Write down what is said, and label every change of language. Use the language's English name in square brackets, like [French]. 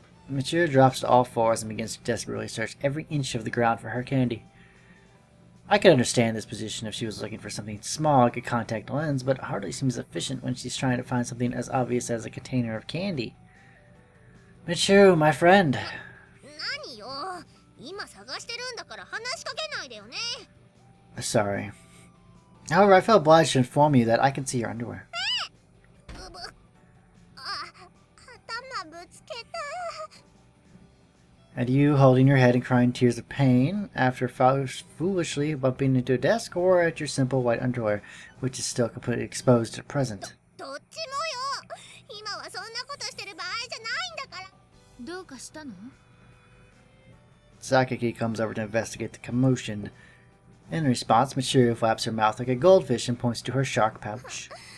[English] Michiru drops to all fours and begins to desperately search every inch of the ground for her candy. I could understand this position if she was looking for something small like a contact lens, but it hardly seems efficient when she's trying to find something as obvious as a container of candy. Michiru, my friend. [Japanese] 何よ、今探してるんだから話しかけないでよね。 [English] Sorry. However, I feel obliged to inform you that I can see your underwear. [Japanese] うぶ、あ、頭ぶつけた。 [English] And you holding your head and crying tears of pain after foolishly bumping into a desk, or at your simple white underwear, which is still completely exposed at present. [Japanese] どっちもよ。今はそんなことしてる場合じゃないんだから。どうかしたの？ [English] Sakaki comes over to investigate the commotion. In response, Michiru flaps her mouth like a goldfish and points to her shark pouch.